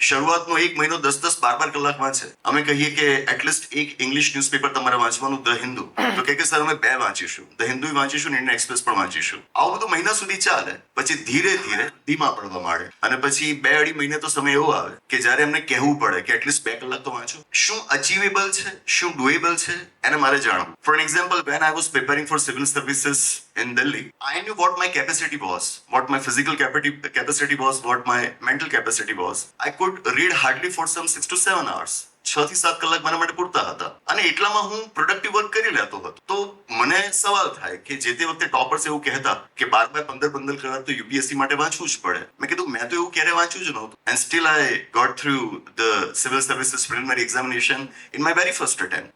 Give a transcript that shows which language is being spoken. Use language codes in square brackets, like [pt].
[gu] શરૂઆતનો 1 મહિનો 10-12 કલાક વાંચે. અમે કહીએ કે એટલીસ્ટ એક ઇંગ્લિશ ન્યૂઝપેપર તમારે વાંચવાનું, ધ હિન્દુ. તો કે સર અમે 2 વાંચીશું, ધ હિન્દુ વાંચીશું, ઇન્ડિયન એક્સપ્રેસ પણ વાંચીશું. આવું બધું મહિના સુધી ચાલે. પછી ધીરે ધીરે ધીમા પડવા માંડે અને પછી 2-2.5 મહિને તો સમય એવો આવે કે જ્યારે એમને કહેવું પડે કે એટલીસ્ટ 2 કલાક તો વાંચો. શું અચીવેબલ છે, શું ડુએબલ છે, એને મારે જાણવું. [en] For an example, when I was preparing for civil services in Delhi, I knew what my capacity was, what my physical capacity was, what my mental capacity was. I could read hardly for some 6 to 7 hours. [gu] 6 થી 7 કલાક મારા માટે પૂરતા હતા અને એટલામાં હું productive work કરી લેતો હતો. તો મને સવાલ થાય કે જે તે વખતે ટોપર્સ એવું કહેતા કે 12-15 કલાક તો યુપીએસસી માટે વાંચવું જ પડે. મેં કીધું મેં તો એવું ક્યારે વાંચ્યું જ નહોતું. [en] And still I got through the civil services preliminary examination in my very first attempt.